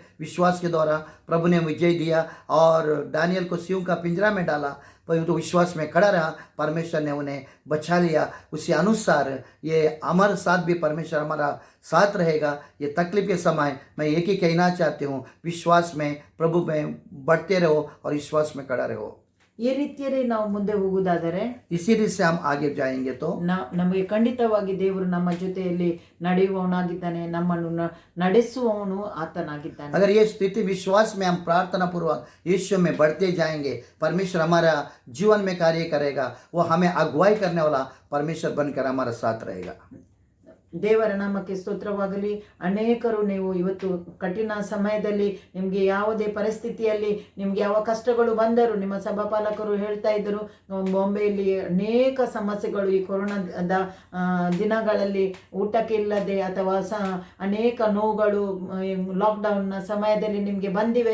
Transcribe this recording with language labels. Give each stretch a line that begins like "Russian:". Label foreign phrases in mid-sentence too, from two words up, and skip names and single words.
Hindi: विश्वास के द्वारा प्रभु ने विजय दिया और दानियल को सिंह का पिंजरा में डाला, पर तो विश्वास में खड़ा रहा, परमेश्वर ने उन्हें बचा लिया. उसी अनुसार ये हमारे साथ भी परमेश्वर हमारा साथ रहेगा. ये तकलीफ के समय मैं एक ही कहना चाहती हूँ, विश्वास में प्रभु में बढ़ते रहो और विश्वास में खड़ा रहो.
Kannada: ಈ ರೀತಿಯಲ್ಲಿ ನಾವು ಮುಂದೆ ಹೋಗುವುದಾದರೆ,
Hindi: इसी रीत से हम आगे जाएंगे तो
Kannada: ನಮಗೆ ಖಂಡಿತವಾಗಿ ದೇವರು ನಮ್ಮ ಜೊತೆಯಲ್ಲಿ ನಡೆಯುವವನಾಗಿದ್ದಾನೆ, ನಮ್ಮನ್ನು ನಡೆಸುವವನು ಆತನಾಗಿದ್ದಾನೆ.
Hindi: अगर ये स्थिति विश्वास में हम प्रार्थना पूर्वक यीशु में बढ़ते जाएंगे, परमेश्वर हमारा जीवन में कार्य करेगा. वो हमें अगुवाई करने वाला परमेश्वर बनकर हमारा साथ रहेगा.
Kannada: ದೇವರ ನಾಮಕ್ಕೆ ಸ್ತೋತ್ರವಾಗಲಿ. ಅನೇಕರು ನೀವು ಇವತ್ತು ಕಠಿಣ ಸಮಯದಲ್ಲಿ ನಿಮಗೆ ಯಾವುದೇ ಪರಿಸ್ಥಿತಿಯಲ್ಲಿ ನಿಮಗೆ ಯಾವ ಕಷ್ಟಗಳು ಬಂದರೂ, ನಿಮ್ಮ ಸಭಾಪಾಲಕರು ಹೇಳ್ತಾ ಇದ್ದರು, ಬಾಂಬೆಯಲ್ಲಿ ಅನೇಕ ಸಮಸ್ಯೆಗಳು ಈ ಕೊರೋನಾದ ದಿನಗಳಲ್ಲಿ ಊಟಕ್ಕೆ ಇಲ್ಲದೆ ಅಥವಾ ಅನೇಕ ನೋವುಗಳು ಲಾಕ್ಡೌನ್ನ ಸಮಯದಲ್ಲಿ ನಿಮಗೆ ಬಂದಿವೆ.